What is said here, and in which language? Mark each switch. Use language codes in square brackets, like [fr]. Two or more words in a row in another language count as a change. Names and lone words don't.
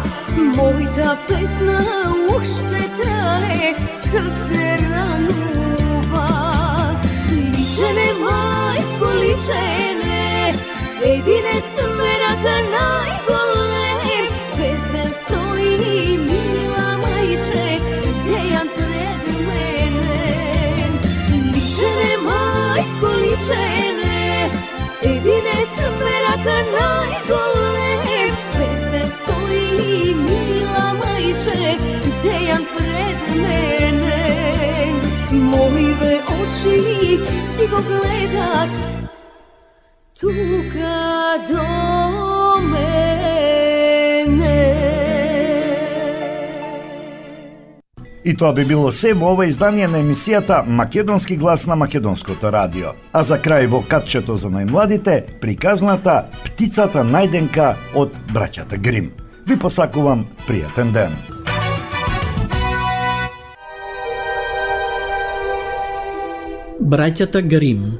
[mk] Мојта песна уште трае, срце ранува. Личене мајко, личене, единец мерак најголем, безден стои мила мајче, дејан пред мене. Личене мајко, личене, јединец мерак најголем, безден стоји мила мајче, дејан пред мене. Моје очи си го гледат тука до мене. И тоа би било се во ова издание на емисијата Македонски глас на Македонското радио. А за крај во катчето за најмладите, приказната Птицата најденка од браќата Грим. Ви посакувам пријатен ден. Браќата Грим.